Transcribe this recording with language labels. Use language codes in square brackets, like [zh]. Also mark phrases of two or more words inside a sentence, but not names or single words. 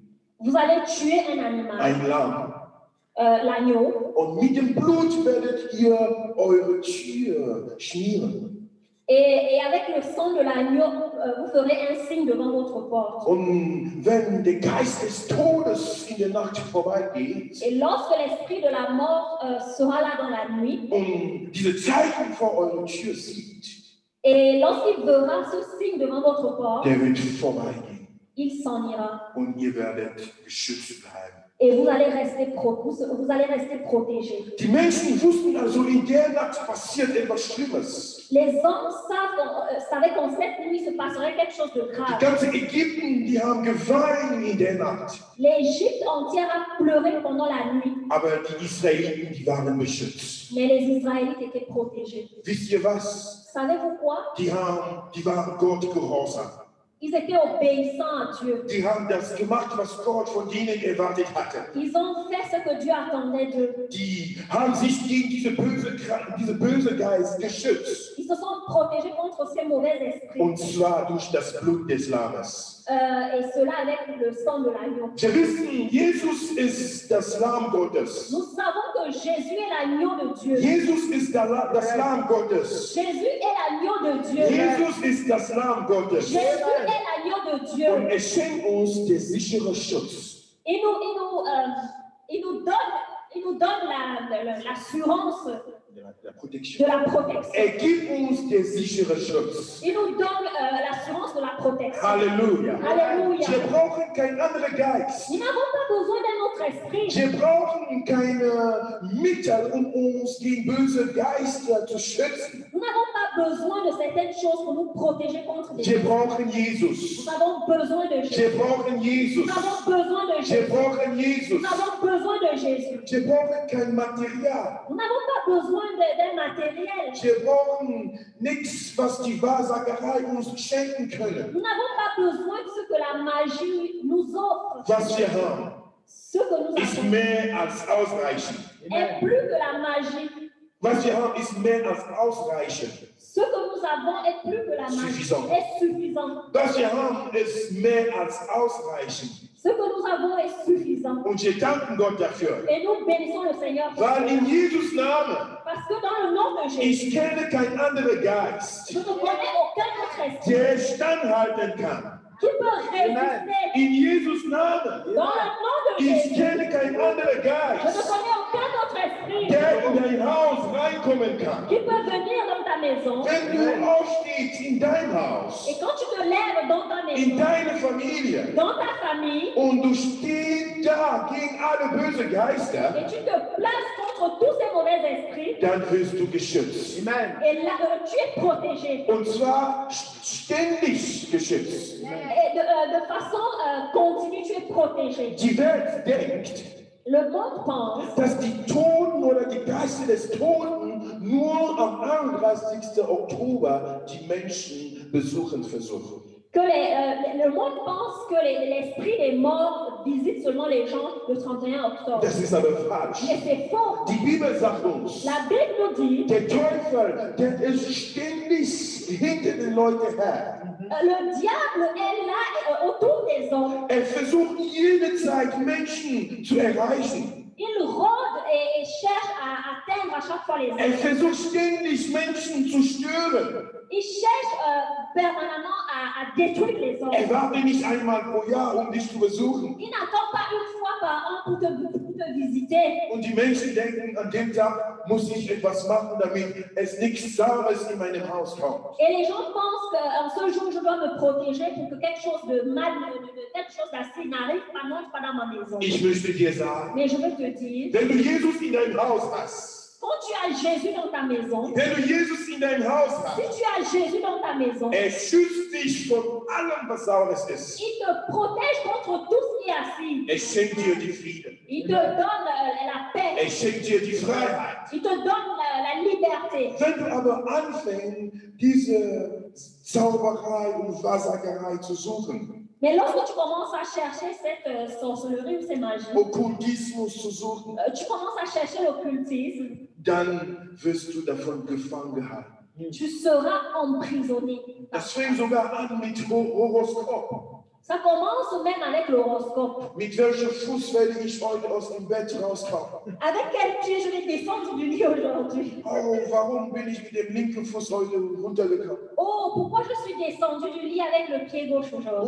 [fr] vous allez tuer un animal, [de] ein Lamm. [fr] l'agneau, [de] Und mit dem Blut werdet ihr eure Tür schmieren. [fr] et avec le sang de l'agneau, vous ferez un signe devant votre porte. [de] Und wenn der Geist des Todes in der Nacht vorbeigeht [fr] Et lorsque l'esprit de la mort sera là dans la nuit, [de] und diese Zeichen vor eurer Tür sieht, [fr] et lorsqu'il verra ce signe devant votre porte, [de] der wird vorbeigehen [fr] il s'en ira. [de] und ihr werdet geschützt bleiben. [fr] Et vous allez rester protégés. [de] Die Menschen wussten also, in der Nacht passiert etwas Schlimmes. [fr] Les hommes savaient qu'en cette nuit se passerait quelque chose de [de] Die [fr] grave. [de] ganze Ägypten, die haben geweint in der Nacht. [fr] L'Égypte entière a pleuré pendant la nuit, [de] Aber die Israeliten, die waren beschützt. [fr] mais les Israélites étaient protégés. [de] Wisst ihr was? [fr] Savez-vous quoi? [de] Die waren Gott gehorsam. [fr] Ils étaient obéissants à Dieu. [de] Die haben das gemacht, was Gott von ihnen erwartet hatte. [fr] Ils ont fait ce que Dieu attendait d'eux. [de] Die haben sich gegen diese böse Geist geschützt. [fr] Ils se sont protégés contre ces mauvais esprits. [de] Und zwar durch das Blut des Lammes. [fr] Et cela avec le sang de l'agneau. [de] Wir wissen, Jesus ist das Lamm Gottes. [fr] Nous savons que Jésus est l'agneau de Dieu. [de] Jesus ist das Lamm Gottes. [fr] Jésus est l'agneau de Dieu. [de] Jesus ist das Lamm Gottes. [fr] Jésus est l'agneau de Dieu. [de] Und er schenkt uns den sicheren Schutz. [fr] Il nous donne l'assurance La protection. de la protection. [de] Er gibt uns den sicheren Schutz. [fr] Il nous donne l'assurance de la protection. [de] Halleluja. [fr] Alléluia. [de] Wir brauchen keinen anderen Geist. [fr] Nous n'avons pas besoin d'un autre esprit. [de] Wir brauchen keine Mittel, um uns gegen böse Geister zu schützen. [fr] Nous n'avons pas besoin de certaines choses pour nous protéger contre des [de] Wir [fr] choses. [de] brauchen Jesus. [fr] Nous avons besoin de Jésus. [de] Wir brauchen Jesus. [fr] Nous avons besoin de [de] Wir [fr] Jésus. [de] brauchen Jesus. [fr] Nous avons besoin de Jésus. [de] Wir brauchen kein Material. [fr] Nous n'avons pas besoin d'un matériel. [de] Wir brauchen nichts, was die Wahrsagerei uns schenken können. [fr] Nous n'avons pas besoin de ce que la magie nous offre. [de] Was wir haben, [fr] Ce que nous [de] ist [fr] avons [de] mehr als ausreichend. [fr] est plus que la magie. [de] Was wir haben, ist mehr als ausreichend. [fr] Ce que nous avons est plus que la magie, Suffisant. est suffisant. [de] Was wir haben, ist mehr als ausreichend. [fr] Ce que nous avons est suffisant. [de] Und wir danken Gott dafür. [fr] Et nous bénissons le Seigneur pour [de] Weil [fr] cela. [de] in Jesus Namen, [fr] Parce que dans le nom de Jésus, [de] ich kenne kein anderer Geist, [fr] je ne connais aucun autre esprit [de] der standhalten kann. [fr] qui peut résister. [de] In Jesus Namen, [fr] Dans le nom de [de] ich [fr] Jésus, [de] kenne kein anderer [fr] je ne [de] Geist, [fr] connais aucun autre esprit [de] der in dein Haus reinkommen kann. [fr] qui peut venir dans ta maison. [de] Wenn du aufstehst in dein Haus, [fr] Et quand tu te lèves dans ta [de] in [fr] maison, [de] deine Familie, [fr] dans ta famille, [de] und du stehst da gegen alle böse Geister, [fr] et tu te places contre tous ces mauvais esprits, [de] dann wirst du geschützt. [fr] et là, tu es protégé. [de] Und zwar ständig geschützt. [fr] Et de façon continue, tu es protégé. [de] Die Welt denkt, [fr] Le monde pense [de] dass die Toten oder die Geister des Toten nur am 31. Oktober die Menschen besuchen versuchen. [fr] que le monde pense que l'esprit des morts visite seulement les gens le 31 octobre. [de] Das ist aber falsch. [fr] Mais c'est faux. [de] Die Bibel sagt uns, [fr] La Bible nous dit, [de] der Teufel, der ist ständig hinter den Leuten her. [fr] le diable est là autour des hommes. [de] Er versucht jede Zeit Menschen zu erreichen. [fr] Il rôde et cherche à atteindre à chaque fois les [de] Er [fr] hommes. [de] versucht ständig Menschen zu stören. [fr] Il cherche permanemment à détruire les hommes. [de] Er wartet nicht einmal pro Jahr, um dich zu besuchen. [fr] Il n'attend pas une fois par an pour te visiter. [de] Und die Menschen denken, an dem Tag muss ich etwas machen, damit es nichts Saures in meinem Haus kommt. [fr] Et les gens pensent qu'en ce jour, je dois me protéger pour que quelque chose de mal, quelque chose d'assez n'arrive pas, n'entre pas dans ma maison. [de] Ich möchte dir sagen, [fr] Mais je veux te dire, [de] wenn du Jesus in deinem Haus hast, [fr] quand tu as Jésus dans ta maison, [de] wenn du Jesus in deinem Haus [fr] si [de] hast, [fr] tu as Jésus dans ta maison, [de] er schützt dich von allem, was Saures ist. [fr] il te protège contre tout ce qui est assis. [de] Er schenkt dir die Frieden. [fr] Il te donne la paix. [de] Er schenkt dir die Freiheit. [fr] Il te donne la liberté. [de] Wenn du aber anfängst, diese Zauberei und Wahrsagerei zu suchen, [fr] Mais lorsque tu commences à chercher cette sorcellerie ou ces magies, [de] Okkultismus zu suchen, [fr] tu commences à chercher l'occultisme, [de] dann wirst du davon gefangen gehalten. [fr] tu seras emprisonné. [de] Das fängt sogar an mit Horoskop. [fr] Ça commence même avec l'horoscope. [de] Mit welchem Fuß werde ich heute aus dem Bett rauskommen? [fr] Avec quel pied je vais descendre du lit aujourd'hui? [de] Oh, warum bin ich mit dem linken Fuß heute runtergekommen? [fr] Oh, pourquoi je suis descendue du lit avec le pied gauche aujourd'hui?